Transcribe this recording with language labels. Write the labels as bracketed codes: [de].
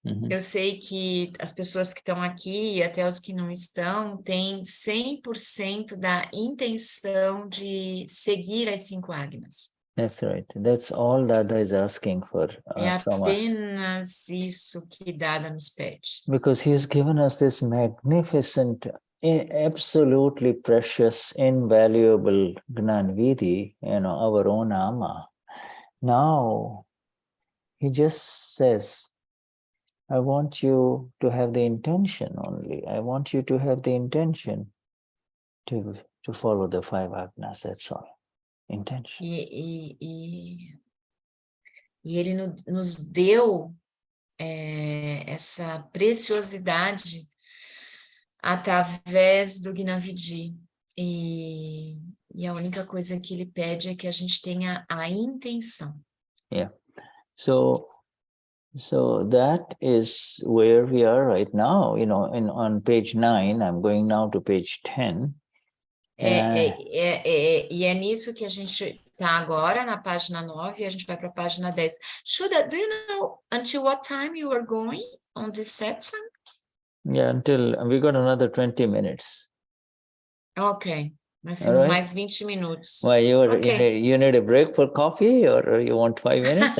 [pt] Eu sei que as pessoas que estão aqui e até os que não estão têm 100% da intenção de seguir as 5 agnas. [en] That's right. That's all Dada is asking for from us. [pt] É apenas isso que Dada nos pede. [en] Because he has given us this magnificent, absolutely precious, invaluable Gnanvidhi, our own Ama. Now, he just says, I want you to have the intention only. I want you to have the intention to follow the 5 agnas, that's all. Intention. [pt] E ele nos deu essa preciosidade através do Gnanvidhi. E a única coisa que ele pede é que a gente tenha a intenção. [en] Yeah. So that is where we are right now, on page 9. I'm going now to page 10. [pt] E é nisso que a gente está agora, na página 9, e a gente vai para a página 10. [en] Shuddha, do you know until what time you are going on this satsang? Yeah, until we got another 20 minutes. [pt] Ok, nós temos mais 20 minutos. [en] Why, you need a break for coffee, or you want 5 minutes?